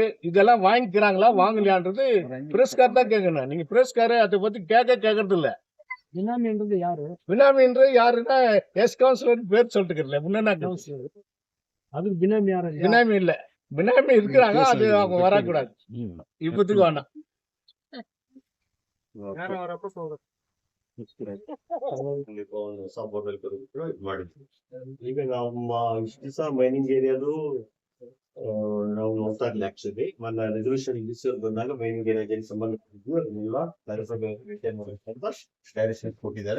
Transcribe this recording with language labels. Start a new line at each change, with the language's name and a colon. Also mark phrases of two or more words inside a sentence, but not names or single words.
Tamil: இதெல்லாம் வாங்கிக்கிறாங்களா வாங்கலையான்றது பிரஸ்கார் தான் கேட்கணும். நீங்க பிரஸ்காரு அதை பத்தி கேட்கறது இல்ல. பினாமின்றது யாரு? பினாமின்ற யாருன்னா எஸ் கவுன்சிலர் பேர் சொல்லிட்டு முன்னா கவுன்சிலர். அது பினாமி யாரு? பினாமி இல்ல, பினாமி இருக்கிறாங்க, அது அவங்க வரக்கூடாது இப்பத்துக்கு வேணாம்.
Kannada: ಈಗ ನಮ್ಮ ಇಷ್ಟು ದಿವಸ
English: mining area
Kannada: ನಾವು ನೋಡ್ತಾ ಇರ್ಲಿಲ್ಲ. ಆಕ್ಚುಲಿ ನನ್ನ ರೆಸಲ್ಯೂಷನ್ ಬಂದಾಗ
English: mining area
Kannada: ಸಂಬಂಧಪಟ್ಟಿದ್ದು ಅದನ್ನೆಲ್ಲ ನಗರಸಭೆ ಮೇಂಟೈನ್ ಮಾಡಬೇಕಂತ ಡೈರೆಕ್ಷನ್ ಕೊಟ್ಟಿದ್ದಾರೆ.